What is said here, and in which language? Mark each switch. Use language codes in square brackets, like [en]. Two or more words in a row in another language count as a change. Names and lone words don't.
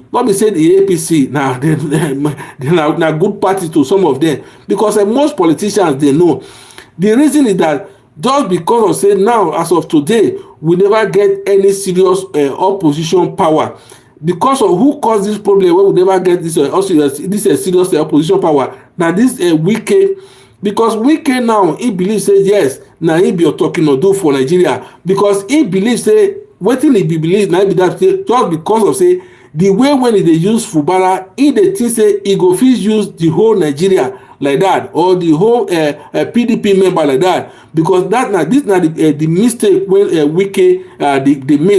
[pcm] Not be say the APC now they good party to some of them, because most politicians they know The reason is that just because of say now as of today we never get any serious opposition power because of who caused this problem wey we never get this serious opposition power na this Wike. Because Wike now he believe say yes na he be Otokinodo for Nigeria because he believe say wetin he believe na be that say just because of say the way when he dey use Fubara he dey think say he go fit use the whole Nigeria like that or the whole PDP member like that because that na this na the mistake wey Wike dey make.